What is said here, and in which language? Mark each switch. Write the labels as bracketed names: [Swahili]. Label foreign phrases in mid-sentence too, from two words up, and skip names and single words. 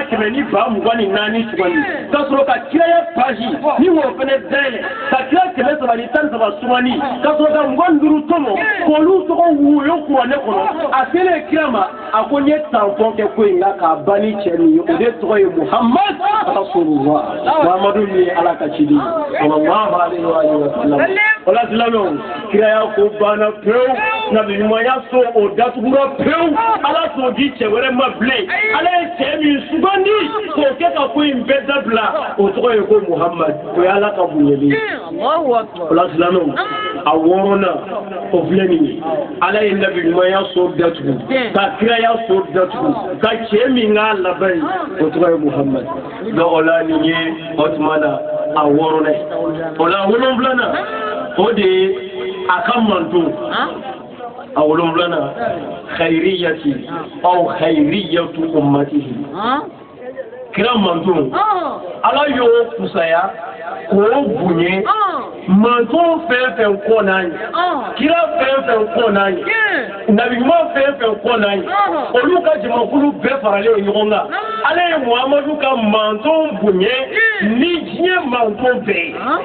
[Bambara] 1,224 sugandi ka sɔrɔ ka kiraya page ni o fɛnɛ dayɛlɛ ka kira 313 sugandi ka sɔrɔ ka 25 tɔmɔ k'olu tɔgɔ woyo kuranɛ kɔnɔ a kɛlen kira ma a ko n ye tampon kɛ ko in na k'a ban ni cɛ min ye o de tɔgɔ ye [Arabic] محمد رسول الله [Bambara] Muhammadu ni ala ka cidi [Arabic] صلى الله عليه وسلم [Bambara] wala silamɛw kiraya ko banna pewu nabi ɲumanya so o datugura pewu ala t'o di cɛ wɛrɛ ma bilen ala ye cɛ min sugandi k'o kɛ ka ko in bɛɛ dabila o tɔgɔ ye ko Muhammad o ye ala ka bonyali ye wala silamɛw a wɔɔrɔnan o filɛ nin ye ala ye nabi ɲumanya so datugu ka kiraya so datugu ka cɛ min k'a laban ye o tɔgɔ ye Muhammad donc o la nin ye o tuma na a wɔɔrɔnan ye o la 7 o de ye a ka manto a 7 [Arabic] خيرية أو خيرية أمته [Bambara] kira manto ala y'o kusaya k'o bunye manto fɛn fɛn kɔ n'a ye kira fɛn fɛn kɔ n'a ye nabi ɲuman fɛn fɛn kɔ n'a ye olu ka jamakulu bɛɛ faralen ɲɔgɔn kan ala ye Muhammadu ka manto bunye ni diɲɛ manto bɛɛ ye